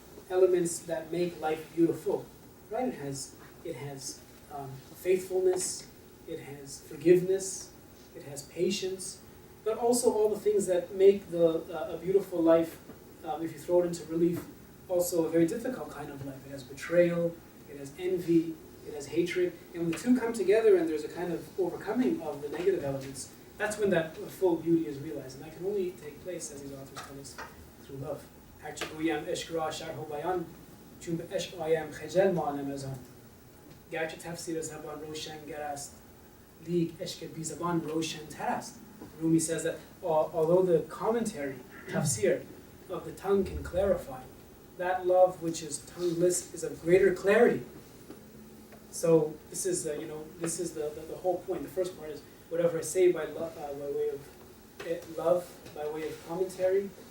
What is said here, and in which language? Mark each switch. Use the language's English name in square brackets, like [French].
[English] elements that make life beautiful, right? It has faithfulness, it has forgiveness, it has patience, but also all the things that make a beautiful life, if you throw it into relief, also a very difficult kind of life. It has betrayal, it has envy, it has hatred, and when the two come together and there's a kind of overcoming of the negative elements, that's when that full beauty is realized, and that can only take place, as these authors tell us, through love. [Persian] هرچگویم عشق را شرح و بیان چون به عشق آیم خجل مانم از آن گرچه تفسیر زبان روشنگر است لیک عشق بی زبان روشن‌تر است. [English] Rumi says that although the commentary, tafsir, of the tongue can clarify, that love which is tongueless is of greater clarity. So this is the whole point. The first part is whatever I say by way of love, by way of commentary.